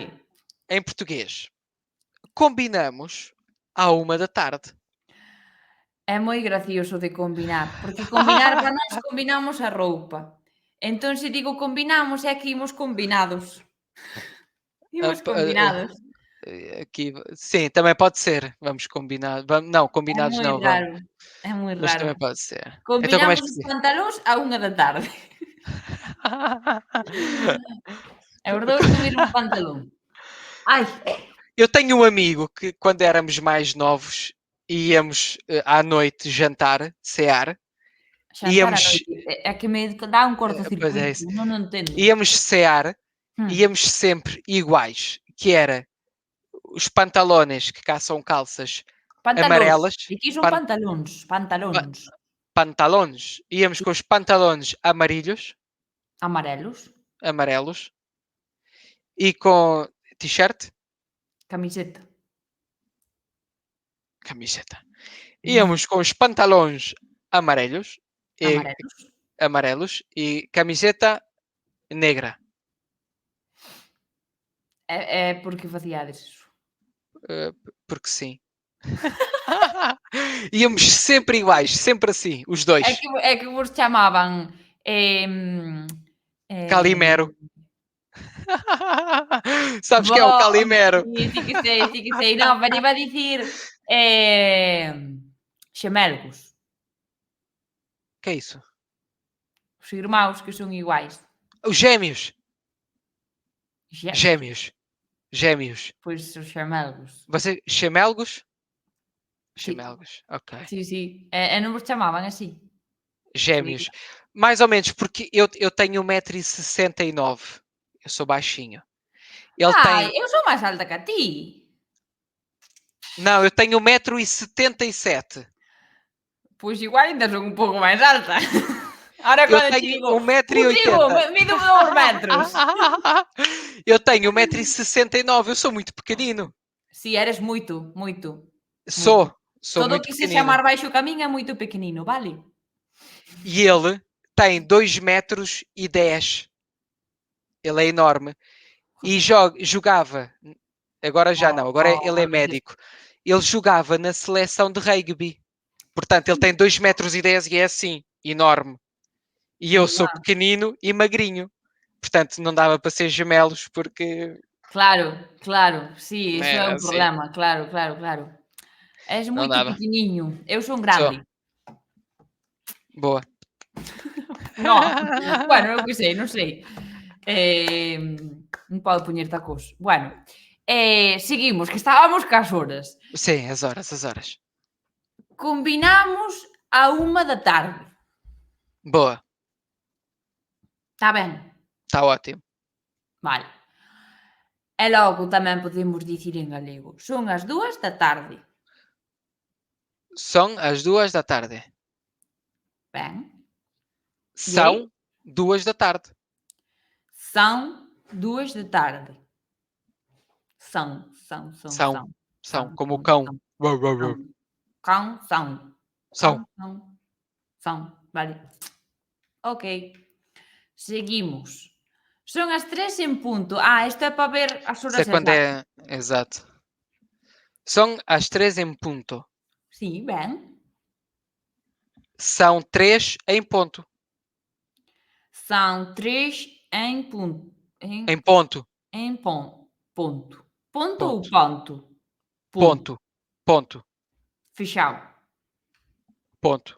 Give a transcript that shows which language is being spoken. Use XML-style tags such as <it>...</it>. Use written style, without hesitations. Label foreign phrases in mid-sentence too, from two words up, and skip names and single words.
<pt>Em português. Combinamos à 1 da tarde.</pt> <gl>É moi gracioso de combinar, porque combinar para nós combinamos a roupa. Entón, se digo combinamos é que imos combinados. Ah, Imos combinados.</gl> <pt>Aqui, sim, também pode ser. Vamos combinar. Não,</pt> <gl>É</gl> <pt>combinados</pt> <gl>moi</gl> <pt>não vamos.</pt> <gl>raro, é moi</gl> <pt>Mas</pt> <gl>raro.</gl> <pt>também pode ser. Então, como és</pt> <gl>Combinamos os</gl> <pt>português?</pt> <gl>pantalóns a 1 da tarde. E os dous co mesmo pantalón. Ai,</gl> <pt>Eu tenho um amigo que, quando éramos mais novos, íamos à noite jantar, cear,</pt> <gl>xantar á</gl> <pt>íamos,</pt> <gl>noite. É que me dá un</gl> <pt>pois é</pt> <gl>cortocircuito,</gl> <pt>isso,</pt> <gl>non o entendo.</gl> <pt>íamos cear, Hum. íamos sempre iguais, que era os pantalones, que cá são calças</pt> <gl>Pantalóns.</gl> <pt>amarelas,</pt> <gl>Aquí son pan- pantalóns, pa- pantalóns.</gl> <pt>pantalones, íamos com os pantalones amarilhos,</pt> <gl>Amarelos,</gl> <pt>amarelos, e com t-shirt,</pt> <gl>camiseta.</gl> <pt>camiseta. Íamos com os pantalões amarelos e</pt> <gl>Amarelos.</gl> <pt>amarelos e camiseta negra.</pt> <gl>É porque faciades iso.</gl> <pt>Porque sim. Íamos sempre iguais, sempre assim, os dois.</pt> <gl>É que vos chamaban, em,</gl> <pt>Calimero. Sabes que é o bo Calimero?</pt> <gl>sí que sei, sí que sei. Non, pero iba a dicir, xemelgos,</gl> <pt>Que é isso?</pt> <gl>os irmáns que son iguais.</gl> <pt>Os gêmeos.</pt> <gl>Gémeos,</gl> <pt>Gêmeos. Gêmeos.</pt> <gl>pois os xemelgos.</gl> <pt>Você, gemelgos?</pt> <gl>Sí,</gl> <pt>Gemelgos, ok.</pt> <gl>sí, sí. E non vos chamaban así?</gl> <pt>Gêmeos. Mais ou menos, porque eu tenho 1,69 m. Eu sou baixinho. Ele Ai, tem.</pt> <gl>eu sou máis alta que a ti.</gl> <pt>Não, eu tenho 1,77 m.</pt> <gl>Pois igual ainda son un pouco máis alta. Ahora</gl> <pt>Eu</pt> <gl>cando che</gl> <pt>tenho</pt> <gl>digo: "Contigo</gl> <pt>1,80 m.</pt> <gl>mido 2 metros".</gl> <pt>Eu tenho 1,69 m. Eu sou muito pequenino.</pt> <gl>Si, eres moito, moito, moito.</gl> <pt>Sou</pt> <gl>Todo o</gl> <pt>muito</pt> <gl>que sexa</gl> <pt>pequenino.</pt> <gl>máis baixo que a min é moito pequenino, vale?</gl> <pt>E ele tem 2,10 m. Ele é enorme. E jogava, agora já não, agora ele é</pt> <gl>Agora tes</gl> <pt>médico. Ele jogava na seleção de rugby. Portanto, ele tem 2,10 m e é assim, enorme. E eu sou pequenino e magrinho. Portanto, não dava para ser gemelos porque</pt> <gl>claro, claro, si, iso é</gl> <pt>é</pt> <gl>un</gl> <pt>assim,</pt> <gl>problema, claro, claro, claro. És</gl> <pt>não</pt> <gl>moito</gl> <pt>dava.</pt> <gl>pequeniño, eu son</gl> <pt>Sou.</pt> <gl>grande.</gl> <pt>Boa.</pt> <gl>No, bueno, eu que sei, non sei. Non podo poñer tacos. Bueno, seguimos, que estábamos cas horas.</gl> <pt>Sim, as horas, as horas. Combinamos a 1 da tarde. Boa,</pt> <gl>Está ben?</gl> <pt>está ótimo.</pt> <gl>Vale. E logo tamén podemos dicir en galego. Son as 2 da tarde.</gl> <pt>São as 2 da tarde.</pt> <gl>Ben.</gl> <pt>São 2 da tarde. São 2 da tarde. São, são, são, São, são. são, como o cão. São. Cão, são. São. São.</pt> <gl>Vale. Ok. Seguimos. Son as 3 en punto. Isto é para ver as</gl> <pt>Isso</pt> <gl>horas</gl> <pt>é quando</pt> <gl>exactas.</gl> <pt>é. Exato. São as 3 em ponto.</pt> <gl>Sí, ben.</gl> <pt>São 3 em ponto. São 3 em ponto. Em ponto. Em ponto. Ponto. Ponto ou Ponto. ponto? Ponto. Ponto. Fechado. Ponto.</pt>